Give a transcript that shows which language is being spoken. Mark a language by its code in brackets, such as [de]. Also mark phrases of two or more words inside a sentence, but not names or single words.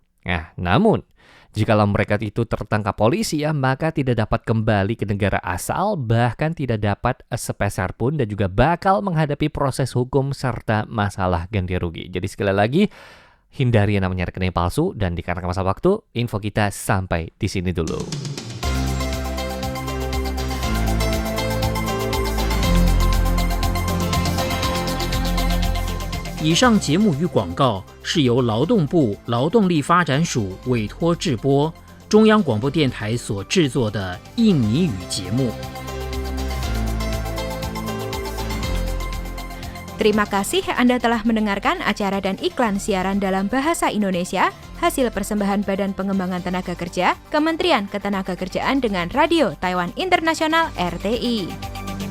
[id] Nah, namun jikalau mereka itu tertangkap polisi ya, maka tidak dapat kembali ke negara asal, bahkan tidak dapat sepeser pun dan juga bakal menghadapi proses hukum serta masalah ganti rugi. Jadi sekali lagi, hindari yang namanya rekening palsu dan dikarenakan masalah waktu, info kita sampai di sini dulu. [zh] 以上节目与广告是由劳动部劳动力发展署委托制播，中央广播电台所制作的印尼语节目。 [id] Terima kasih Anda telah mendengarkan acara dan iklan siaran dalam bahasa Indonesia, hasil persembahan Badan Pengembangan Tenaga Kerja, Kementerian Ketenagakerjaan dengan Radio Taiwan Internasional RTI.